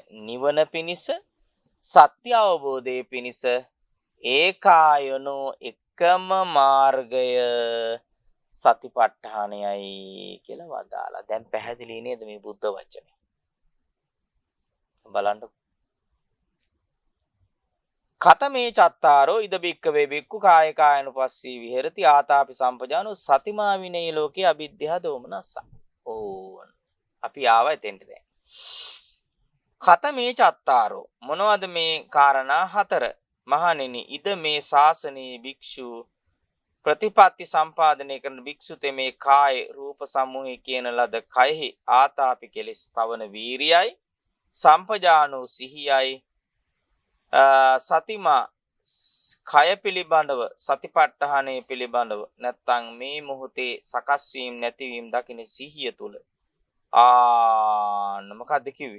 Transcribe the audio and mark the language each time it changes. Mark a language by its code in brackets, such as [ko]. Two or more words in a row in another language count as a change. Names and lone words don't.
[si] නිවන පිණිස සත්‍ය අවබෝධයේ පිණිස ඒකායනෝ එකම මාර්ගය සතිපට්ඨානයයි කියලා වදාලා. දැන් පැහැදිලි නේද මේ බුද්ධ වචනේ? බලන්න. [pi] කතමේ චත්තාරෝ ඉද බික්කවේ බික්කු කාය කායනුපස්සී විහෙරති ආතාපි සම්පජානෝ සතිමා විනේ ලෝකේ අවිද්‍යාව දෝමනස්ස. [si] ඕන්. අපි ආවා එතෙන්ට දැන්. කතමේ චත්තාරෝ මොනවද මේ කාරණා හතර? මහණෙනි ඉද මේ ශාසනයේ භික්ෂු ප්‍රතිපatti සම්පාදනය කරන භික්ෂුතේ මේ කාය රූප සමූහය කියන ලද කයෙහි ආතාපි කෙලස් තවන වීරියයි සම්පජානෝ සිහියයි සතිමා කය පිළිබඳව සතිපට්ඨානය පිළිබඳව නැත්තම් මේ මොහොතේ සකස් වීම නැතිවීම දකින සිහිය තුල මොකක්ද කිව්වේ?